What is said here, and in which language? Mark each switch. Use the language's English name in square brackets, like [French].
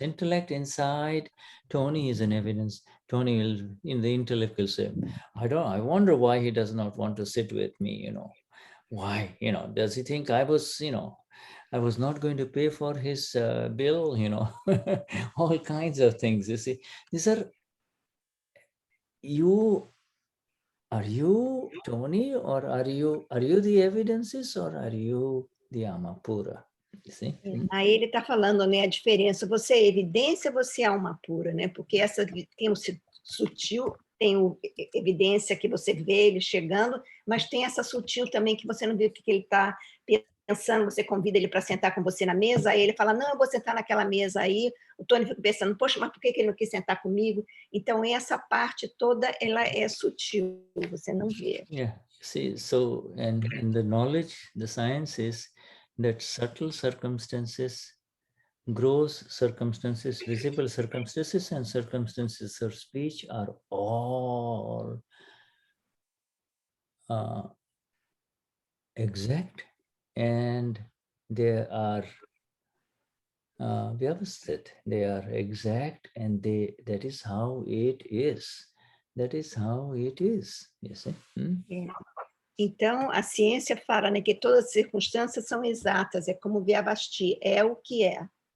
[English] Intellect inside Tony is an evidence. Tony will, in the intellect will say, I wonder why he does not want to sit with me, why, does he think I was, I was not going to pay for his bill, all kinds of things, you see. These are, are you Tony, or are you the evidences, or are you the Amapura? You see? [Portuguese] Aí ele está falando, né, a diferença, você é evidência, você é alma pura, né? Porque essa tem o sutil, tem evidência que você vê ele chegando, mas tem essa sutil também que você não vê o que ele está pensando, você convida ele para sentar com você na mesa, aí ele fala, não, eu vou sentar naquela mesa aí, o Tony fica pensando, poxa, mas por que ele não quis sentar comigo? Então, essa parte toda, ela é sutil, você não vê. [English] Yeah, see, so, and the knowledge, the science is that subtle circumstances, gross circumstances, visible circumstances, and circumstances of speech are all exact, and they are vyavasthit. They are exact, and that is how it is. That is how it is. You see? [Portuguese] Então, a ciência fala, né, que todas as circunstâncias são exatas, é como Vyavasti, é o que é.